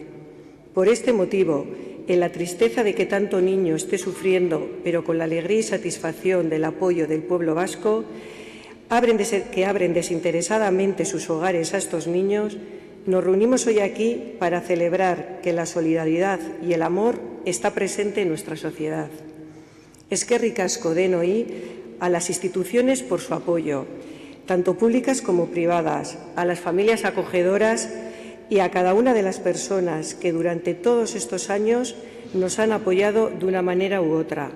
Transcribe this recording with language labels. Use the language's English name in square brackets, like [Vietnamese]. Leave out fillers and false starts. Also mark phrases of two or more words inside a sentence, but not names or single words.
[Spanish] Por este motivo, en la tristeza de que tanto niño esté sufriendo, pero con la alegría y satisfacción del apoyo del pueblo vasco, que abren desinteresadamente sus hogares a estos niños, nos reunimos hoy aquí para celebrar que la solidaridad y el amor está presente en nuestra sociedad. [Basque] Eskerrik asko denoi [Spanish] a las instituciones por su apoyo, tanto públicas como privadas, a las familias acogedoras y a cada una de las personas que durante todos estos años nos han apoyado de una manera u otra.